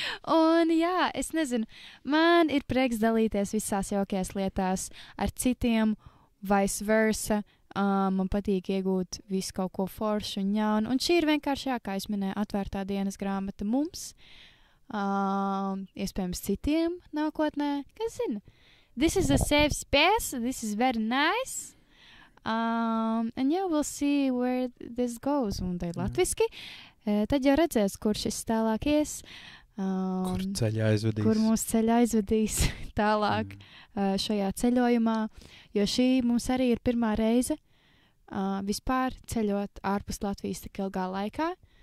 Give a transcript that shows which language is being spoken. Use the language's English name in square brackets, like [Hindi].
[Latvian] Un jā, es nezinu, man ir prieks dalīties visās jaukajās lietās ar citiem, vice versa. Man patīk iegūt visu kaut ko foršu un jaunu, un šī ir vienkārši, kā es minēju, atvērtā dienas grāmata mums. Iespējams citiem nākotnē, kas zina. [English] This is a safe space, this is very nice, and yeah, we'll see where this goes. [Latvian] Un tai latviski, tad jau redzēs, kur šis tālāk ies, kur ceļā aizvedīs. Kur mūsu ceļā aizvedīs tālāk šajā ceļojumā, jo šī mums arī ir pirmā reize vispār ceļot ārpus Latvijas tik ilgā laikā.